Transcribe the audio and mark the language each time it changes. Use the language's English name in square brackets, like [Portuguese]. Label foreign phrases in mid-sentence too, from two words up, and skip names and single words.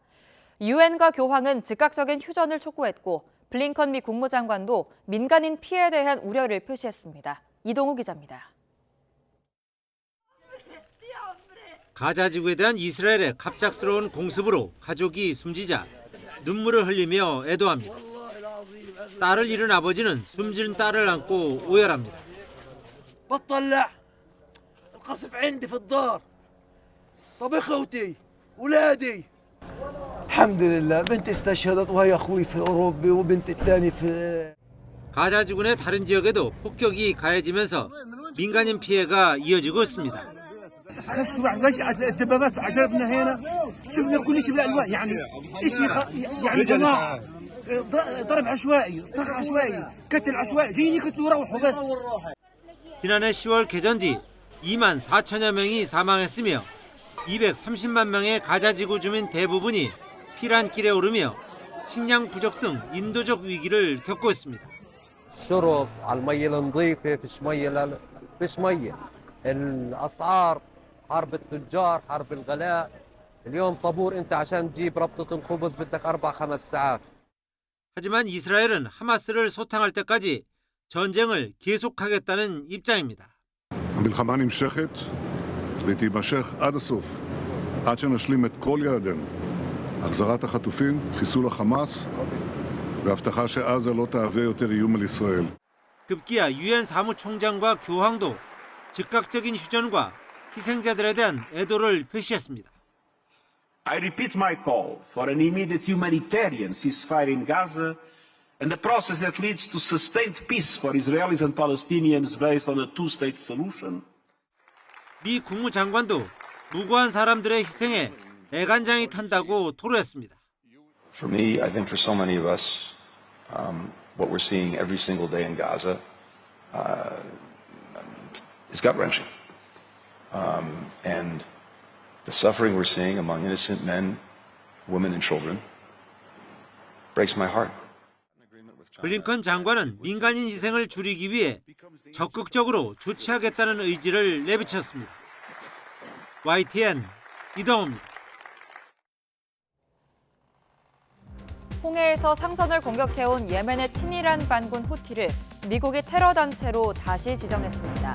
[Korean] 유엔과 교황은 즉각적인 휴전을 촉구했고 블링컨 미 국무장관도 민간인 피해에 대한 우려를 표시했습니다. 이동우 기자입니다. 가자 지구에 대한 이스라엘의 갑작스러운 공습으로 가족이 숨지자 눈물을 흘리며 애도합니다. 딸을 잃은 아버지는 숨진 딸을 안고 오열합니다. [Arabic] بطلع القصف عندي في الدار طب اخوتي ولادي الحمد لله بنتي استشهدت وهي اخوي في اوروبا وبنتي الثاني في [Korean] 가자 지구 내 다른 지역에도 폭격이 가해지면서 민간인 피해가 이어지고 있습니다. [Arabic] خشوا فجأة الدبابات وعجبنا هنا شفنا كل شيء بالالوان يعني شيء يعني جماعه ضرب عشوائي طخ عشوائي قتل عشوائي جايين يقتلوا يروحوا بس. [Korean] 지난해 10월 개전 뒤 2만 4천여 명이 사망했으며 230만 명의 가자 지구 주민 대부분이 피란길에 오르며 식량 부족 등 인도적 위기를 겪고 있습니다. [Arabic] الشرب على الميه النظيفه فيش ميه فيش ميه الاسعار حرب التجار حرب الغلاء اليوم طابور انت عشان تجيب ربطه الخبز بدك 4-5 ساعات. [Korean] 하지만 이스라엘은 하마스를 소탕할 때까지 전쟁을 계속하겠다는 입장입니다. [Hebrew] המלחמה נמשכת ותימשך עד הסוף, עד שנשלים את כל יעדינו. החזרת החטופים, חיסול החמאס והבטחה שעזה לא תהווה יותר איום על ישראל. [Korean] 급기야 유엔 사무총장과 교황도 즉각적인 휴전과 희생자들에 대한 애도를 표시했습니다. [English] I repeat my call for an immediate humanitarian ceasefire in Gaza and a process that leads to sustained peace for Israelis and Palestinians based on a two-state solution. [Korean] 미 국무장관도 무고한 사람들의 희생에 애간장이 탄다고 토로했습니다. [English] For me, I think for so many of us, what we're seeing every single day in Gaza is gut-wrenching. And the suffering we're seeing among innocent men, women, and children breaks my heart. [Korean] 블링컨 장관은 민간인 희생을 줄이기 위해 적극적으로 조치하겠다는 의지를 내비쳤습니다. YTN 이동호입니다. 홍해에서 상선을 공격해온 예멘의 친이란 반군 후티를 미국이 테러 단체로 다시 지정했습니다.